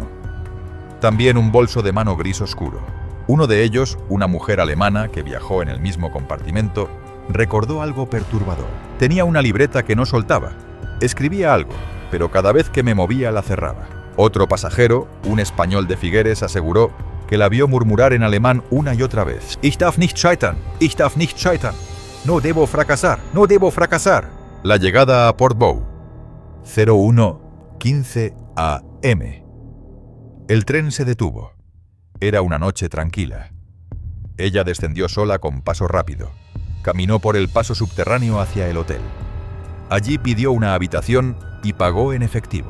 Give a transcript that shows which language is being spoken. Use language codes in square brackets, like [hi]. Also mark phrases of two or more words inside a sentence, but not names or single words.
[es] También un bolso de mano gris oscuro. Uno de ellos, una mujer alemana que viajó en el mismo compartimento, recordó algo perturbador. Tenía una libreta que no soltaba. Escribía algo, pero cada vez que me movía la cerraba. Otro pasajero, un español de Figueres, aseguró que la vio murmurar en alemán una y otra vez. [de] Ich darf nicht scheitern, ich darf nicht scheitern. [es] No debo fracasar, no debo fracasar. La llegada a Portbou. 01:15 AM. El tren se detuvo. Era una noche tranquila. Ella descendió sola con paso rápido. Caminó por el paso subterráneo hacia el hotel. Allí pidió una habitación y pagó en efectivo.